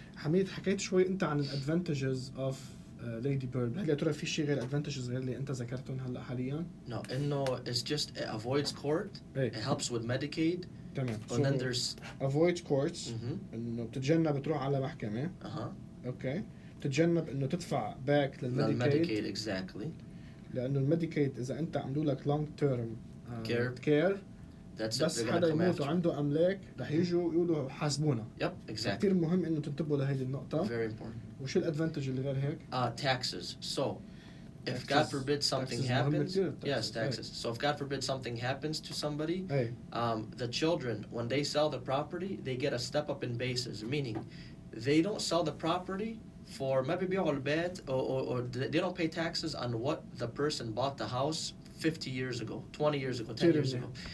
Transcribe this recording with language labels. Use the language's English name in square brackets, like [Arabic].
[Arabic] حميد، حكيت شوي انت عن [English] الادفانتجز of lady bird, [Arabic] هل يا ترى في شيء غير [English] advantages [Arabic] غير اللي انت ذكرتهم هلا حاليا؟ [English] No, انه it's just it avoids court. Hey. It helps with Medicaid. [Arabic] تمام. [English] And then there's avoid courts، mm-hmm. [Arabic] انه بتتجنب تروح على محكمة. اوكي. بتتجنب انه تدفع باك للميديكيد. [English] exactly. [Arabic] لانه الميديكيد اذا انت عملوا لك [English] long term care [Arabic] بس حدا يموت وعنده املاك رح يجوا يقولوا حاسبونا. [English] Yep, exactly. [Arabic] كثير مهم انه تنتبهوا لهيدي النقطة. [English] Very important. [Arabic] وشو الادفانتج اللي غير هيك؟ [English] Taxes. So if God forbid something happens, yes, taxes. So if God forbid something happens to somebody, the children, when they sell the property, they get a step up in basis, meaning they don't sell the property for maybe [Arabic] بيعوا البيت [English] or they don't pay taxes on what the person bought the house 50 years ago, 20 years ago, 10 years ago.